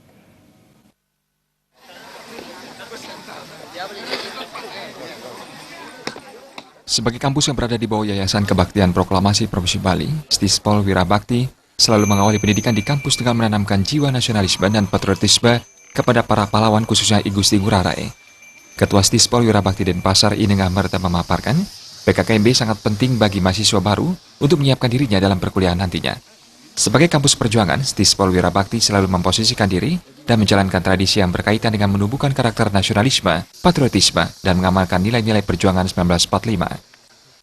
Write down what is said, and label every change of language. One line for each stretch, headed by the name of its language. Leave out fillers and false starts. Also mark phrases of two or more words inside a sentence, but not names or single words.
Indonesian: Sebagai kampus yang berada di bawah Yayasan Kebaktian Proklamasi Provinsi Bali, Stispol Wirabakti selalu mengawali pendidikan di kampus dengan menanamkan jiwa nasionalisme dan patriotisme kepada para pahlawan khususnya I Gusti Ngurah Rai. Ketua Stispol Wirabakti Denpasar Inengah Merta memaparkan, PKKMB sangat penting bagi mahasiswa baru untuk menyiapkan dirinya dalam perkuliahan nantinya. Sebagai kampus perjuangan, Stispol Wirabakti selalu memposisikan diri dan menjalankan tradisi yang berkaitan dengan menumbuhkan karakter nasionalisme, patriotisme, dan mengamalkan nilai-nilai perjuangan 1945.